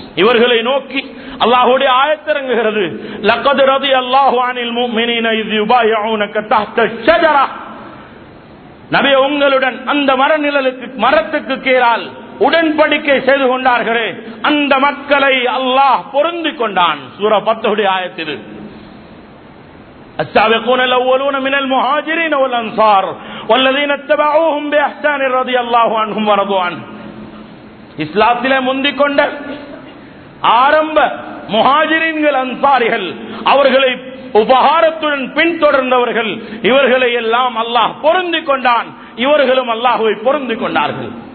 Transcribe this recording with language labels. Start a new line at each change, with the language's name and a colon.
Tamil: இவர்களை நோக்கி அல்லாஹ்வுடைய ஆயத்து இறங்குகிறது.
Arabic: லக்கத் ரதியல்லாஹு அனில் முஃமினீன இஸ் யுபாயிஊனக தஹ்த ஷஜரா.
Tamil: நபி, உங்களுடன் அந்த மரத்துக்கு கீழால் உடன்படிக்கை செய்து கொண்டார்களே, அந்த மக்களை அல்லாஹ் பொருந்திக் கொண்டான். சூரா 10 ஆயத்து.
Arabic: السابقون الأولون من المهاجرين والأنصار والذين اتبعوهم بإحسان رضي الله عنهم ورضوا عنه.
Tamil: இஸ்லாத்திலே முந்திக் கொண்ட ஆரம்ப முஹாஜிரீன்கள், அன்சாரிகள், அவர்களை உபகாரத்துடன் பின்தொடர்ந்தவர்கள், இவர்களை எல்லாம் அல்லாஹ் பொருந்திக் கொண்டான். இவர்களும் அல்லாஹ்வை பொருந்திக் கொண்டார்கள்.